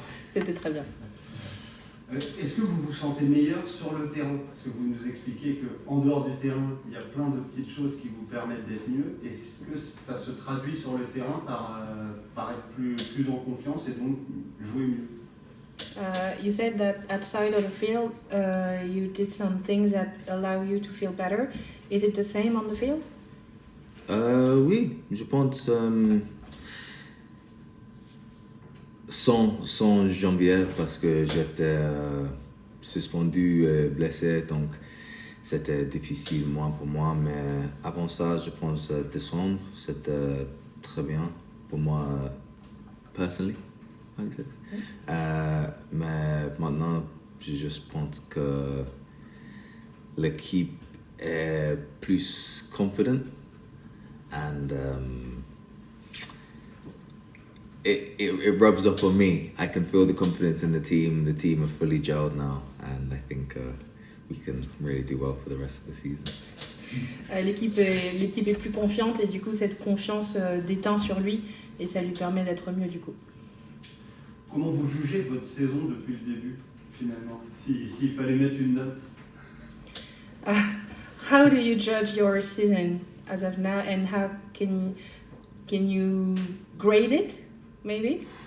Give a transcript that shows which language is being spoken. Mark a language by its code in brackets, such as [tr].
[fr] C'était très bien. Est-ce que vous vous sentez meilleur sur le terrain? Parce que vous nous expliquez qu'en dehors du terrain, il y a plein de petites choses qui vous permettent d'être mieux. Est-ce que ça se traduit sur le terrain par être plus en confiance et donc jouer mieux? [en] You said that outside of the field, you did some things that allow you to feel better. Is it the same on the field? [fr] Oui, je pense sans janvier parce que j'étais suspendu et blessé, donc c'était difficile pour moi. Mais avant ça, je pense décembre, c'était très bien pour moi, personnellement. Mais maintenant, je juste pense que l'équipe est plus [en] confident and it rubs off on me. I can feel the confidence in the team. The team are fully gelled now, and I think we can really do well for the rest of the season. [fr] L'équipe est plus confiante et du coup cette confiance déteint sur lui et ça lui permet d'être mieux du coup. Comment vous jugez votre saison depuis le début, finalement, s'il fallait mettre une note? [en] How do you judge your season as of now, and how can you grade it, maybe?